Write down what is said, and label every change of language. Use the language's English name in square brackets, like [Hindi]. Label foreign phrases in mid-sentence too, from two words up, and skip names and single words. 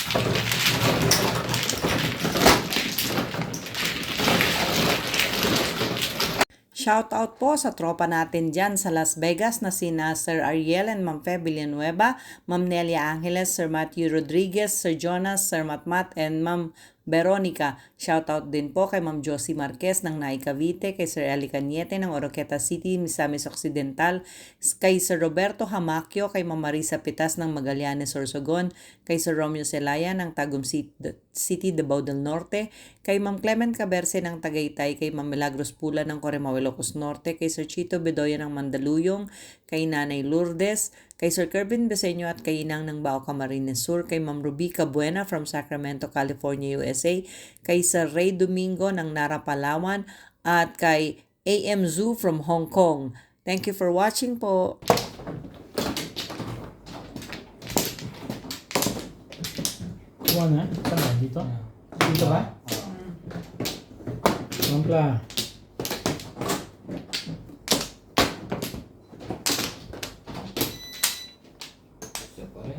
[Filipino] Shoutout po sa tropa natin dyan sa Las Vegas na sina Sir Ariel and Ma'am Fe Villanueva, Ma'am Nelia Angeles, Sir Matthew Rodriguez, Sir Jonas, Sir Matmat, and Ma'am Veronica. Shoutout din po kay Ma'am Josie Marquez ng Nai Cavite, kay Sir Eli Cañete ng Oroqueta City, Misamis Occidental, kay Sir Roberto Hamaquio, kay Ma'am Marisa Pitas ng Magallanes, Sorsogon, kay Sir Romeo Celaya ng Tagum City, Davao del Norte, kay Ma'am Clement Caberce ng Tagaytay, kay Ma'am Milagros Pula ng Corimao, Ilocos Norte, kay Sir Chito Bedoya ng Mandaluyong, kay Nanay Lourdes, kay Sir Kervin Beseño at kay Inang ng Bao Camarines Sur, kay Ma'am Rubica Buena from Sacramento, California, USA, kay Sir Ray Domingo ng Nara, Palawan, at kay AM Zhu from Hong Kong. [English] Thank you for watching po. [Filipino] Kuha na? Saan ba? Dito? Dito ba? Mampla. Isa pa rin.